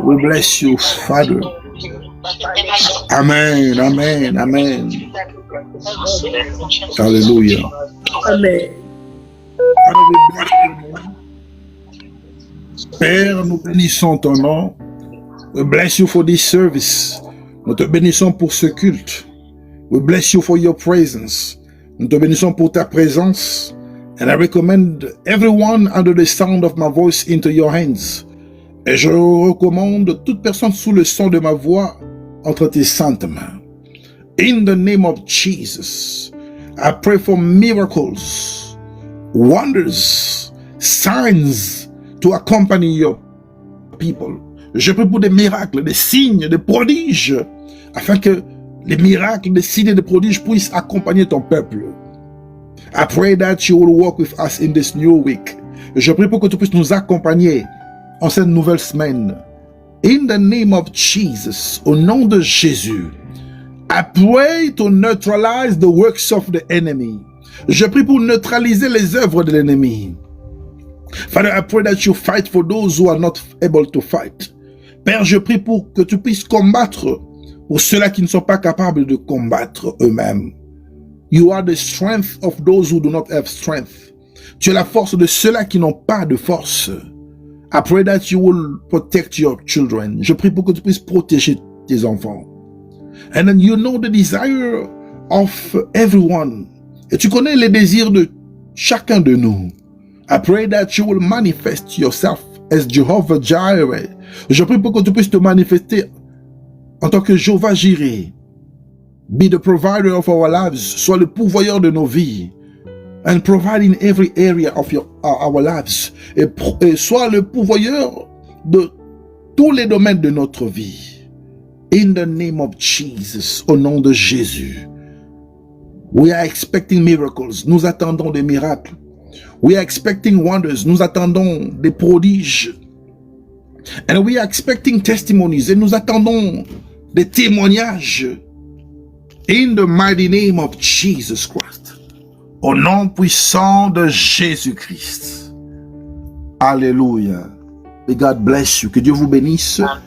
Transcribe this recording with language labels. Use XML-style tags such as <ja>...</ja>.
<en>We bless you, Father. Amen, amen, amen. Hallelujah. Amen. Father, we bless you.</en> <fr>Père, nous bénissons ton nom.</fr> <en>We bless you for this service.</en> <fr>Nous te bénissons pour ce culte.</fr> <en>We bless you for your presence.</en> <fr>Nous te bénissons pour ta présence.</fr> <en>And I recommend everyone under the sound of my voice into your hands.</en> <fr>Et je recommande toute personne sous le son de ma voix entre tes saintes mains.</fr> <en>In the name of Jesus, I pray for miracles, wonders, signs to accompany your people.</en> <fr>Je prie pour des miracles, des signes, des prodiges, afin que les miracles, des signes et des prodiges puissent accompagner ton peuple.</fr> <en>I pray that you will walk with us in this new week.</en> <fr>Je prie pour que tu puisses nous accompagner en cette nouvelle semaine.</fr> <en>In the name of Jesus,</en> <fr>au nom de Jésus,</fr> <en>I pray to neutralize the works of the enemy.</en> <fr>Je prie pour neutraliser les œuvres de l'ennemi.</fr> <en>Father, I pray that you fight for those who are not able to fight.</en> <fr>Père, je prie pour que tu puisses combattre pour ceux-là qui ne sont pas capables de combattre eux-mêmes.</fr> <en>You are the strength of those who do not have strength.</en> <fr>Tu es la force de ceux-là qui n'ont pas de force.</fr> <en>I pray that you will protect your children.</en> <fr>Je prie pour que tu puisses protéger tes enfants.</fr> <en>And then you know the desire of everyone.</en> <fr>Et tu connais les désirs de chacun de nous.</fr> <en>I pray that you will manifest yourself as Jehovah Jireh.</en> <fr>Je prie pour que tu puisses te manifester en tant que Jehovah Jireh.</fr> <en>Be the provider of our lives.</en> <fr>Sois le pourvoyeur de nos vies.</fr> <en>And provide in every area of our lives.</en> <fr>Et sois le pourvoyeur de tous les domaines de notre vie.</fr> <en>In the name of Jesus.</en> <fr>Au nom de Jésus.</fr> <en>We are expecting miracles.</en> <fr>Nous attendons des miracles.</fr> <en>We are expecting wonders.</en> <fr>Nous attendons des prodiges.</fr> <en>And we are expecting testimonies.</en> <fr>Et nous attendons des témoignages.</fr> <en>In the mighty name of Jesus Christ.</en> <fr>Au nom puissant de Jésus-Christ. Alléluia.</fr> <en>May God bless you.</en> <fr>Que Dieu vous bénisse.</fr>